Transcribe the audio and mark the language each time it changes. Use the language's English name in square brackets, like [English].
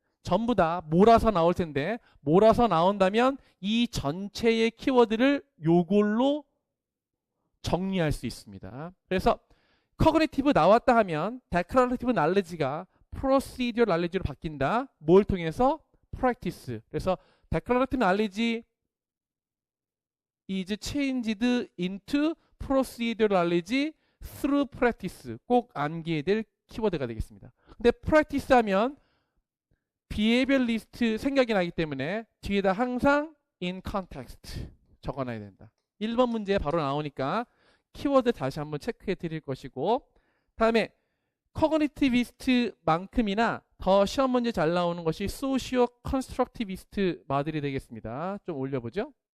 [Korean] 전부 다 몰아서 나올 텐데 몰아서 나온다면 이 전체의 키워드를 요걸로 정리할 수 있습니다. 그래서 Cognitive 나왔다 하면 Declarative Knowledge가 Procedural Knowledge로 바뀐다. 뭘 통해서? practice. 그래서 [English] declarative knowledge is changed into procedural knowledge through practice. [Korean] 꼭 암기해야 될 키워드가 되겠습니다. 근데 practice 하면 behavioralist 생각이 나기 때문에 뒤에다 항상 in context 적어놔야 된다. 1번 문제에 바로 나오니까 키워드 다시 한번 체크해 드릴 것이고 다음에 cognitivis트만큼이나 더 시험 문제 잘 나오는 것이 socio-constructivist 마들이 되겠습니다. 좀 올려보죠.